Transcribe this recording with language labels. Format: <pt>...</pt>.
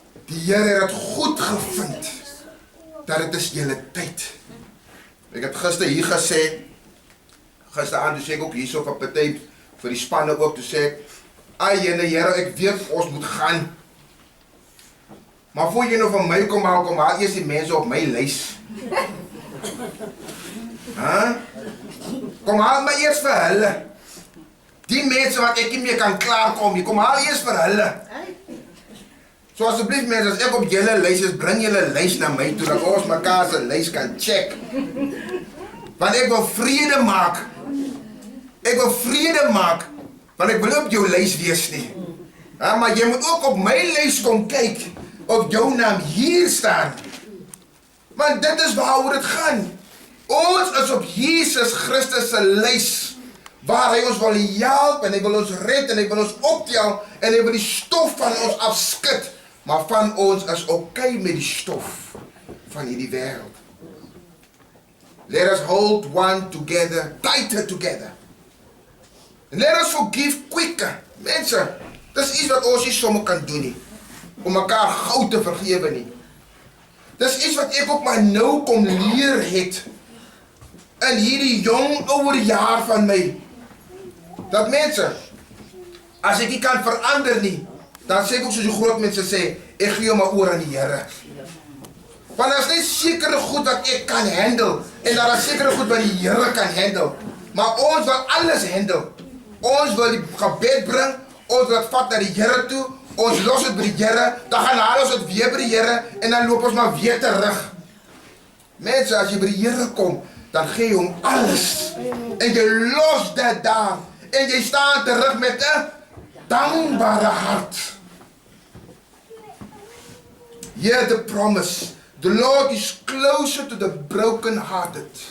<af>Die Here het goed gevind dat dit is julle tyd. Ek het gister hier gesê, gisteraan toe sê ek ook hier so van party vir die spanne ook, toe sê ek, ai jene Here, ek weet ons moet gaan. Maar voor jy nou van my kom haal eers die mense op my lys. Kom haal my eers vir hulle. Die mense wat ek nie meer kan klaarkom nie, kom haal eers vir hulle. So asseblief mense, as ek op julle lys is, bring julle lys na my toe, dat ons mekaar se lys kan check. Want ek wil vrede maak. Ek wil vrede maak, want ek wil op jou lys wees nie. Maar jy moet ook op my lys kom kyk, of jou naam hier staan. Want dit is waaroor dit gaan. Ons is op Jesus Christus se lys, waar hy ons wil help, en hy wil ons red, en hy wil ons optel, en hy wil die stof van ons afskud. Maar van ons is okay met die stof van hierdie wêreld.</af> <en>Let us hold one together, tighter together. And let us forgive quicker.</en> <af>Mense, dis iets wat ons nie sommer kan doen nie, om mekaar gou te vergewe nie. Dis iets wat ek ook maar nou kom leer het, in hierdie jong ouer jaar van my. Dat mense, As ek nie kan verander nie, dan sê ek ook soos die groot mense sê, ek gee jou maar oor aan die Here. Want daar is net sekere goed wat ek kan handle, en daar is sekere goed wat die Here kan handle. Maar ons wil alles handle. Ons wil die gebed bring, ons wil het vat na die Here toe, ons los het by die Here, dan gaan haal ons het weer by die Here, en dan loop ons maar weer terug. Mense, as jy by die Here kom, dan gee jy hom alles, en jy los dit daar, en jy staan terug met 'n dankbare hart.</af> <en>Hear the promise. The Lord is closer to the broken-hearted.</en>